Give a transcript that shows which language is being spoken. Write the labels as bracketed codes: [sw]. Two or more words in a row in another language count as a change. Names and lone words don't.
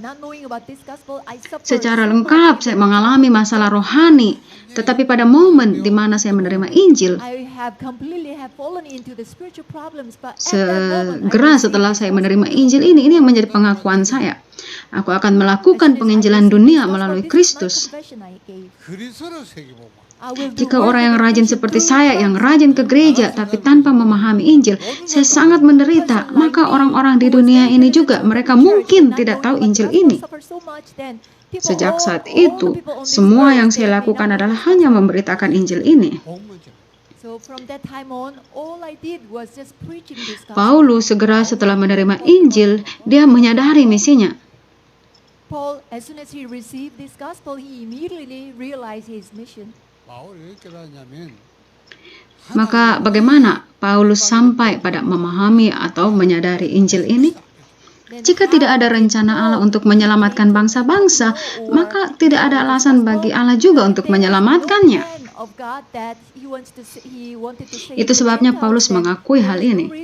[id] Secara lengkap, saya mengalami masalah rohani, tetapi pada momen di mana saya menerima Injil, segera setelah saya menerima Injil ini yang menjadi pengakuan saya. Aku akan melakukan penginjilan dunia melalui Kristus. [ko] 그리스도로 세계복음. [id] Jika orang yang rajin seperti saya, yang rajin ke gereja tapi tanpa memahami Injil, saya sangat menderita. Maka orang-orang di dunia ini juga, mereka mungkin tidak tahu Injil ini. Sejak saat itu, semua yang saya lakukan adalah hanya memberitakan Injil ini. Paulus segera setelah menerima Injil, dia menyadari misinya. [en] Paul, as soon as he received this gospel, he immediately realized his mission. [ko] 바울이 왜 깨닫냐면 [id] Maka bagaimana Paulus sampai pada memahami atau menyadari Injil ini? Jika tidak ada rencana Allah untuk menyelamatkan bangsa-bangsa, maka tidak ada alasan bagi Allah juga untuk menyelamatkannya. Itu sebabnya Paulus mengakui hal ini.